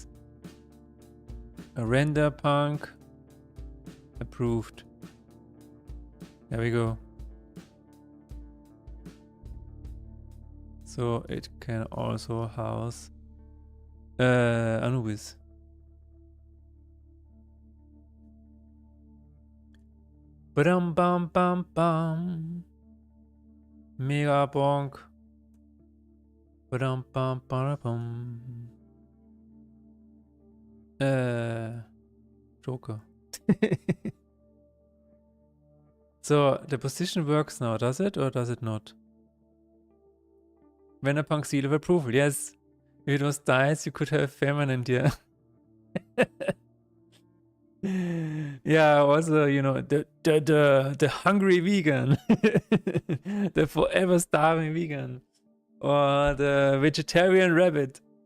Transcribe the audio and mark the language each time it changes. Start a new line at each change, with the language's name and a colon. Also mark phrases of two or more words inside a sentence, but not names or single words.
English: A Renderpunk approved. There we go. So it can also house Anubis. Bam bam bam bam. Mega bonk. Bam bam bam bam. Joker. So the position works now, does it or does it not? Renderpunk seal of approval, yes. If it was dice, you could have permanent, yeah. Yeah, also, you know, the hungry vegan, the forever starving vegan, or the vegetarian rabbit.